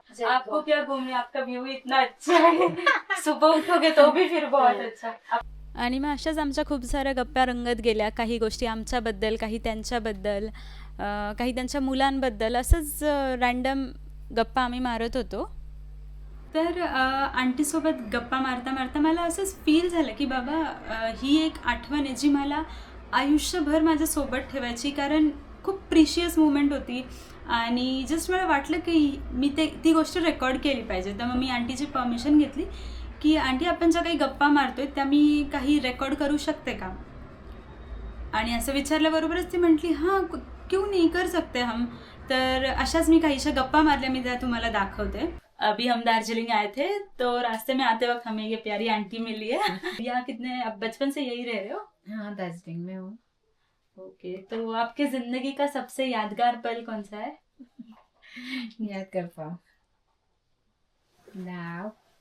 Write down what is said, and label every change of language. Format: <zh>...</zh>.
<hi>आपको क्या घूमने, आपका व्यू इतना अच्छा है. सुबह उठोगे तो भी फिर बहुत अच्छा.</hi> <mr>आणि मग अशाच आमच्या खूप साऱ्या गप्पा रंगत गेल्या. काही गोष्टी आमच्याबद्दल, काही त्यांच्याबद्दल, काही त्यांच्या मुलांबद्दल, असंच रँडम गप्पा आम्ही मारत होतो. तर आंटीसोबत गप्पा मारता मारता मला असंच फील झालं की बाबा, ही एक आठवण आहे जी मला आयुष्यभर माझ्यासोबत ठेवायची, कारण खूप प्रिशियस मुमेंट होती. आणि जस्ट मला वाटलं की मी ती गोष्ट रेकॉर्ड केली पाहिजे. तर मग मी आंटीची परमिशन घेतली की आंटी, आपण ज्या काही गप्पा मारतोय त्या मी काही रेकॉर्ड करू शकते का. आणि असं विचारल्याबरोबरच ती म्हटली</mr> <hi>हां, क्यों नहीं, कर सकते हम.</hi> <mr>तर अशाच मी काहीशा गप्पा मारल्या, मी त्या तुम्हाला दाखवते.</mr> <hi>अभी हम दार्जिलिंग आए थे तो रास्ते में आते वक्त हमें ये प्यारी आंटी मिली है. यहाँ कितने, आप बचपन से यही रह रहे हो? हाँ, दार्जिलिंग में हूँ. ओके, तो आपके जिंदगी का सबसे यादगार पल कौन सा है? याद कर पाओ ना.</hi>